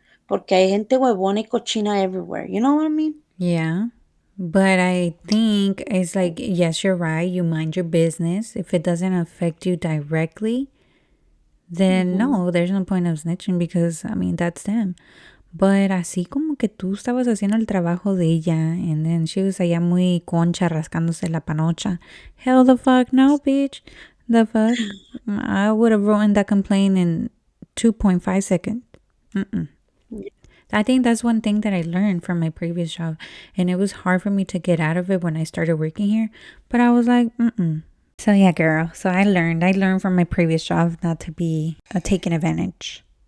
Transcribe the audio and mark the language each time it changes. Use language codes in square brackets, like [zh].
[es] Porque hay gente huevona y cochina [en] everywhere. You know what I mean? yeah. But I think it's like yes, you're right. You mind your business. If it doesn't affect you directly, then no, there's no point of snitching because I mean that's them. [es] But así como que tú estabas haciendo el trabajo de ella [en] and then she was [es] allá muy concha rascándose la panocha. [en] Hell the fuck no, bitch. The fuck? I would have written that complaint in 2.5 seconds. I think that's one thing that I learned from my previous job. And it was hard for me to get out of it when I started working here. But I was like, So yeah, girl. So I learned from my previous job not to be taken advantage.